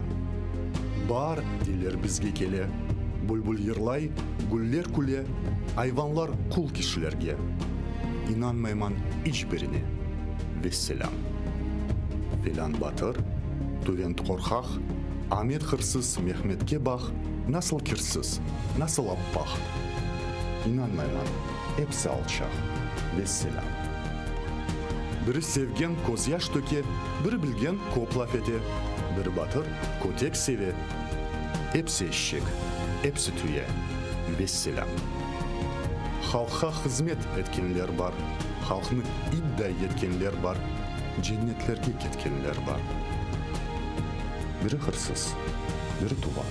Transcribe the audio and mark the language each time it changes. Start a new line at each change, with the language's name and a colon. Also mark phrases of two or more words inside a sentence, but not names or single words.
Crimean Tatar: Bar diler bizge kele, bulbul yırlay, güller kule, hayvanlar kul kişilerge. İnanmayman hiçbirine. Vesselam. Filan batır, tüvent korkak, Ahmet hırsız, Mehmet'e bak, nasıl kirsіз, nasıl appaq. İnanmayman, hepsi alçaq. Vesselam. Biri sevgen koz yaş töke, biri bilgen kop laf ete, biri batır, kotek seve. Hepsi eşek, hepsi tüye. Vesselam. Halka hizmet etkenler var, halkını iddia etkenler var, cennetlerge ketkenler var. Biri hırsız, biri tuvar.